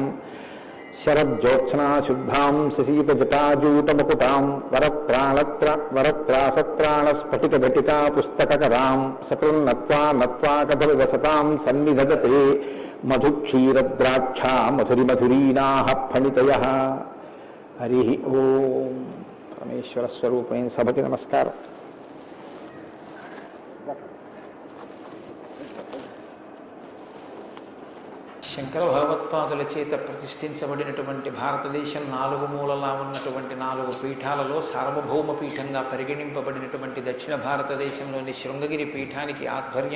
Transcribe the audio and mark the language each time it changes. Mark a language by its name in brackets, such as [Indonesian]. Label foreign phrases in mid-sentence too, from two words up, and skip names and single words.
[Sanskrit] शरज्योत्स्नाशुद्धां शशीतजटाजूटमुकुटां वरत्रासत्राणस्फटिकघटिका पुस्तककरां सकृन्नत्वा नत्वा कथविवसतां सन्निधदते मधुक्षीरद्राक्षा मधुरिमधुरीनाः फणितयः। हरि ओम। [Telugu] పరమేశ్వర స్వరూపేణ సభకి నమస్కార। శంకర భగవత్పాదుల చేత ప్రతిష్ఠించబడినటువంటి భారతదేశం నాలుగు మూలలా ఉన్నటువంటి 4 పీఠాలలో సార్వభౌమ పీఠంగా పరిగణింపబడినటువంటి దక్షిణ భారతదేశంలోని శృంగగిరి పీఠానికి ఆధ్వర్యం